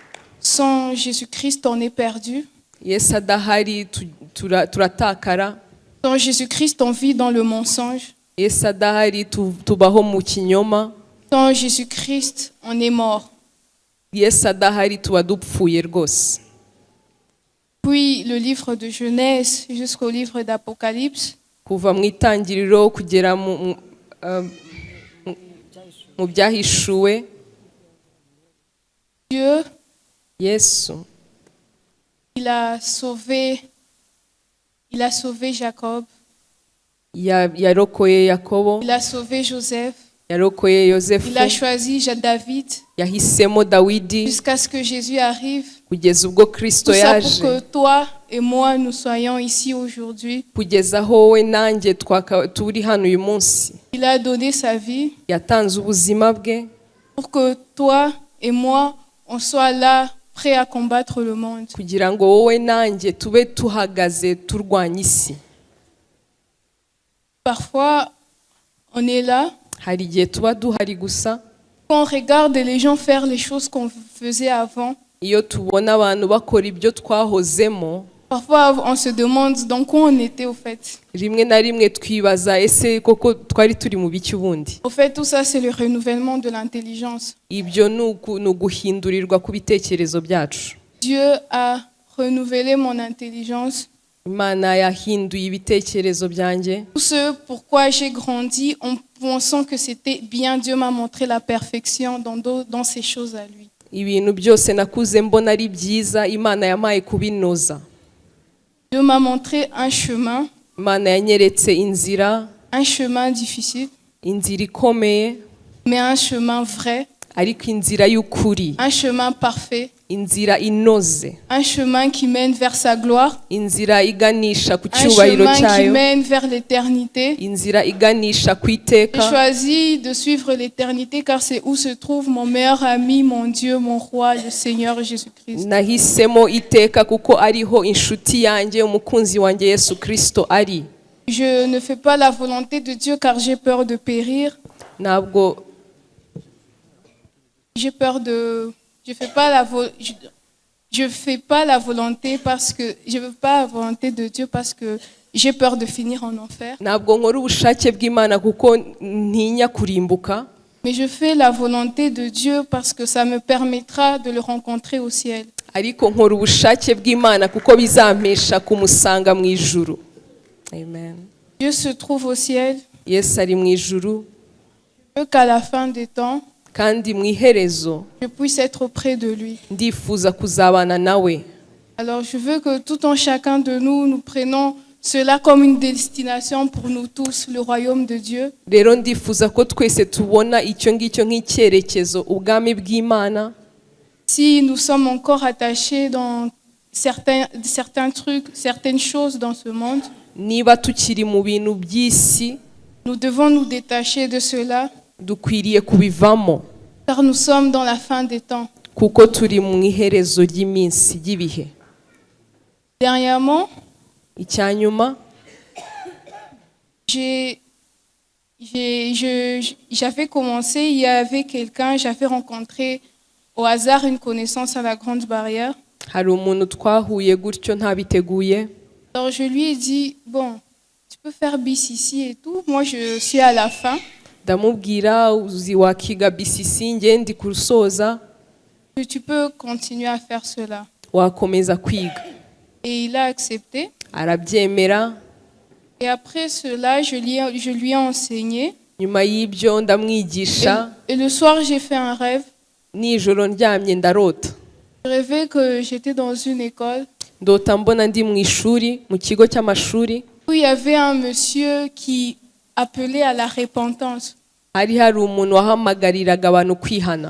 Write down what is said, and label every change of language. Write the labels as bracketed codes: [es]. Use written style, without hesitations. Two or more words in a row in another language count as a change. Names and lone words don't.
[fr] Sans Jésus-Christ, on est perdu. [rw] Yesu adahari turatakara. [fr] Sans Jésus-Christ, on vit dans le mensonge. [rw] Yesu adahari tubaho mu kinyoma. [fr] Sans Jésus-Christ, on est mort. [rw] Yesu adahari tuba dupfuye rwose. [fr] Puis le livre de Genèse jusqu'au livre d'Apocalypse, [rw] Kuva mu itangiriro kugera mu byahishuwe, [fr] Dieu, [rw] Yesu [fr] il a sauvé Jacob, [rw] yarokoye Yakobo, [fr] il a sauvé Joseph, [rw] yarokoye Yosefu, [fr] il a choisi David, [rw] yahisemo Dawidi [fr] jusqu'à ce que Jésus arrive. [rw] kugeza ubwo Kristo [fr] Tout ça pour [rw] yaje, [fr] que toi et moi, nous soyons ici aujourd'hui. [rw] kugeza aho we nanjye turi hano uyu munsi. [fr] Il a donné sa vie [rw] Yatanze ubuzima bwe [fr] pour que toi et moi, on soit là, prêts à combattre le monde. [rw] kugira ngo wowe nanjye tube tuhagaze turwanya isi. [fr] Parfois, on est là, [rw] Hari igihe tuba duhari gusa, [fr] quand on regarde les gens faire les choses qu'on faisait avant, [rw] iyo tubona abantu bakora ibyo twahozemo, [fr] parfois on se demande dans quoi on était au fait. [rw] rimwe na rimwe twibaza ese koko twari turi mu biki ubundi. [fr] Au fait, tout ça, c'est le renouvellement de l'intelligence. [rw] Ibyo ni uguhindurirwa ku bitekerezo byacu. [fr] Dieu a renouvelé mon intelligence. [rw] Imana yahinduye ibitekerezo byanjye. [fr] Tout ce pourquoi j'ai grandi en pensant que c'était bien, Dieu m'a montré la perfection dans ces choses à lui. [rw] Ibintu byose nakuze mbona ari byiza, Imana yamaye kubinoza. [fr] Dieu m'a montré un chemin, [rw] Imana yanyeretse inzira, [fr] un chemin difficile, [rw] inzira ikomeye, [fr] mais un chemin vrai, [rw] ariko inzira y'ukuri, [fr] un chemin parfait, [rw] inzira inoze, [fr] un chemin qui mène vers sa gloire, [rw] inzira iganisha ku [fr] un [rw] cyubahiro [fr] chemin qui [rw] cyayo, [fr] mène vers l'éternité. [rw] inzira iganisha ku [fr] J'ai [rw] iteka. [fr] choisi de suivre l'éternité car c'est où se trouve mon meilleur ami, mon Dieu, mon roi, le Seigneur Jésus-Christ. [rw] Nahisemo iteka kuko ariho inshuti yanjye, umukunzi wanjye Yesu Kristo ari. [fr] Je ne fais pas la volonté de Dieu car j'ai peur de périr. [rw] Ntabwo [fr] J'ai peur de... Je fais pas la volonté parce que... Je veux pas la volonté de Dieu parce que j'ai peur de finir en enfer. [rw] ntabwo nkora ubushake bw'Imana kuko ntinya kurimbuka, [fr] Mais je fais la volonté de Dieu parce que ça me permettra de le rencontrer au ciel. [rw] ariko nkora ubushake bw'Imana kuko bizampesha kumusanga mu ijuru. Amen. [fr] Dieu se trouve au ciel. [rw] Yesu ari mu ijuru, [fr] Je veux qu'à la fin des temps, [rw] kandi mu iherezo [fr] je puisse être auprès de lui. [rw] ndifuza kuzabana nawe. [fr] Alors je veux que tout en chacun de nous, nous prenons cela comme une destination pour nous tous, le royaume de Dieu. [rw] Rero ndifuza ko twese tubona icyo ngicyo nk'icyerekezo, ubwami bw'Imana. [fr] Si nous sommes encore attachés dans certains trucs, certaines choses dans ce monde, [rw] Niba tukiri mu bintu by'isi, [fr] nous devons nous détacher de cela, [rw] dukwiriye kubivamo [fr] car nous sommes dans la fin des temps. [rw] kuko turi mu iherezo ry'iminsi ry'ibihe. [fr] Dernièrement, [rw] Icyanyuma, [fr] j'avais commencé, il y avait quelqu'un, j'avais rencontré au hasard une connaissance à la Grande Barrière. [rw] hari umuntu twahuye gutyo ntabiteguye. [fr] Alors je lui ai dit, bon, tu peux faire BCC et tout, moi je suis à la fin. [rw] Ndamubwira uzi wakiga BCC njye ndi kurusoza, [fr] Que tu peux continuer à faire cela. [rw] wakomeza kwiga. [fr] Et il a accepté. [rw] Arabyemera. [fr] Et après cela, je lui ai enseigné. [rw] Nyuma y'ibyo ndamwigisha, [fr] Et le soir, j'ai fait un rêve. [rw] nijoro ndyamye ndarota. [fr] Je rêvais que j'étais dans une école [rw] Ndota mbona ndi mu ishuri, mu kigo cy'amashuri, [fr] où il y avait un monsieur qui appelait à la repentance. [rw] hari umuntu wahamagariraga abantu kwihana.